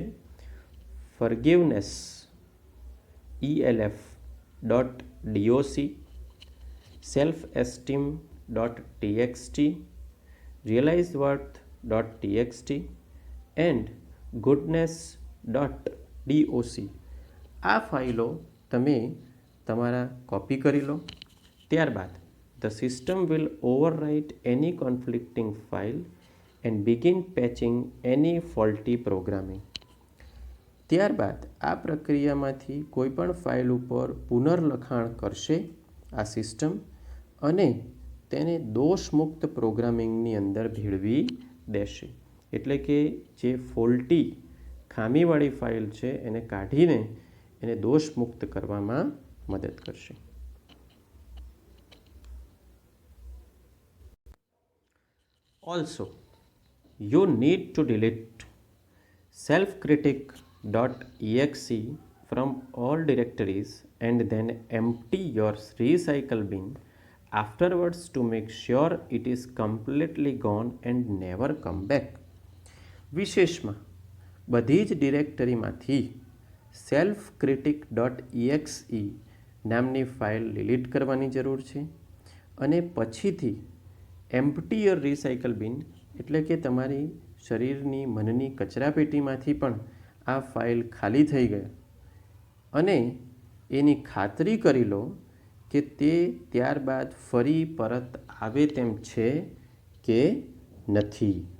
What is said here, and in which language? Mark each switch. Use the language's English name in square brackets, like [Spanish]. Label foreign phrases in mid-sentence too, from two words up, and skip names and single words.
[English] ફર્ગિવનેસ ELF.doc, self esteem .txt, realizedworth.txt એન્ડ goodness.doc. [Gujarati] આ ફાઇલો તમે તમારા કોપી કરી લો. [English] ત્યારબાદ the system will overwrite any conflicting file and begin patching any faulty programming. [Gujarati] ત્યારબાદ આ પ્રક્રિયામાંથી કોઈપણ ફાઇલ ઉપર પુનર્લખાણ કરશે આ સિસ્ટમ અને તેને દોષમુક્ત પ્રોગ્રામિંગની અંદર ભેળવી દેશે. એટલે કે જે ફોલ્ટી ખામીવાળી ફાઇલ છે એને કાઢીને એને દોષમુક્ત કરવામાં મદદ કરશે. [English] Also, you need to delete selfcritic.exe from all directories and then empty your recycle bin afterwards to make sure it is completely gone and never come back. [Gujarati] વિશેષમાં બધી જ ડિરેક્ટરીમાંથી selfcritic.exe નામની ફાઇલ ડિલીટ કરવાની જરૂર છે અને પછીથી [English] empty your recycle bin [Gujarati] એટલે કે તમારી શરીરની મનની કચરાપેટીમાંથી પણ આ ફાઇલ ખાલી થઈ ગઈ અને એની ખાતરી કરી લો કે તે ત્યારબાદ ફરી પરત આવે તેમ છે કે નથી.